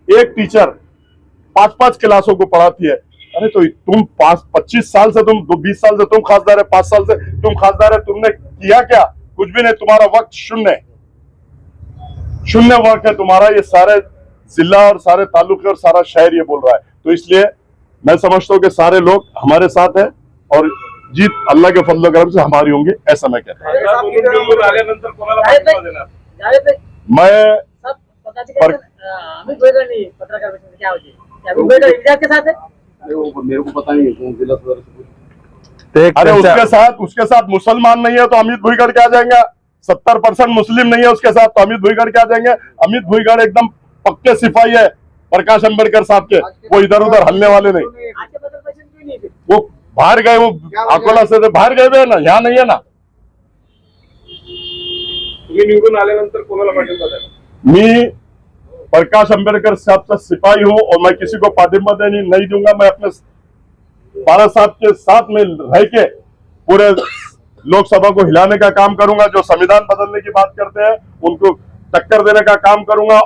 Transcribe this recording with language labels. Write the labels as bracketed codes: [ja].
[hi] एक टीचर 5-5 क्लासों को पढ़ाती है. अरे तो तुम 25 साल से, तुम 20 साल से तुम खासदार है, 5 साल से तुम खासदार है, तुमने किया क्या, कुछ भी नहीं. तुम्हारा वक्त शून्य वक्त है तुम्हारा. ये सारे जिला और सारे तालुके और सारा शहर ये बोल रहा है. तो इसलिए मैं समझता हूँ कि सारे लोग हमारे साथ हैं और जीत अल्लाह के फजल करम से हमारी होंगी, ऐसा मैं कहता हूँ. [mr] निवडून आल्यानंतर कोणाला पाठिंबा देणार? [hi] मैं अमित भोईगढ़ पत्रकार परिषद क्या होती है, अमित भोईगढ़ इंतजार के साथ है. मेरे को पता नहीं है कौन जिला सदस्य. [mr] ते एक अरे त्यांच्या- [hi] उसके साथ मुसलमान नहीं है तो अमित भुईगढ़ क्या जाएंगे. 70% मुस्लिम नहीं है उसके साथ तो अमित भुईगढ़ क्या जाएंगे. अमित भुईगढ़ एकदम पक्के सिपाही है प्रकाश अंबेडकर साहब के, वो इधर उधर हलने वाले नहीं. आज के पत्रकार परिषद क्यों नहीं थी? वो बाहर गए, वो अकोला से बाहर गए हुए हैं ना, यहाँ नहीं है ना. [mr] तुम्ही निवडून आल्यानंतर कोणाला पाठिंबा देणार? [hi] मी प्रकाश अंबेडकर साहब का सिपाही हूँ और मैं किसी को पाठिंबा देने नहीं दूंगा. मैं अपने बाला साहब के साथ में रह के पूरे लोकसभा को हिलाने का काम करूंगा. जो संविधान बदलने की बात करते हैं उनको टक्कर देने का काम करूंगा.